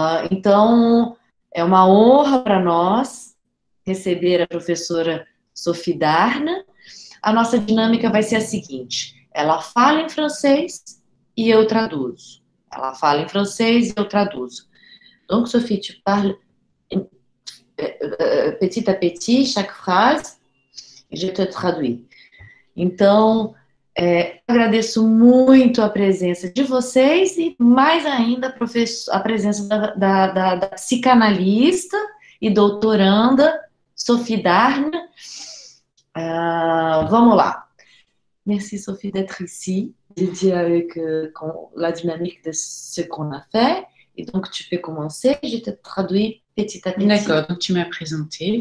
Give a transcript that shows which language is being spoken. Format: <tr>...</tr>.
<pt>Então, é uma honra para nós receber a professora Sophie Darne. A nossa dinâmica vai ser a seguinte: ela fala em francês e eu traduzo. Ela fala em francês e eu traduzo.</pt> <fr>Donc, Sophie, tu parles petit à petit, chaque phrase, e je te traduis.</fr> <pt>Então, agradeço muito a presença de vocês e mais ainda a presença da psicanalista e doutoranda Sophie Darne. Vamos lá.</pt> <fr>Merci Sophie d'être ici, dédiée avec la dynamique de ce qu'on a fait. Et donc tu peux commencer, je te traduis petit à petit. D'accord, donc tu m'as présenté.</fr>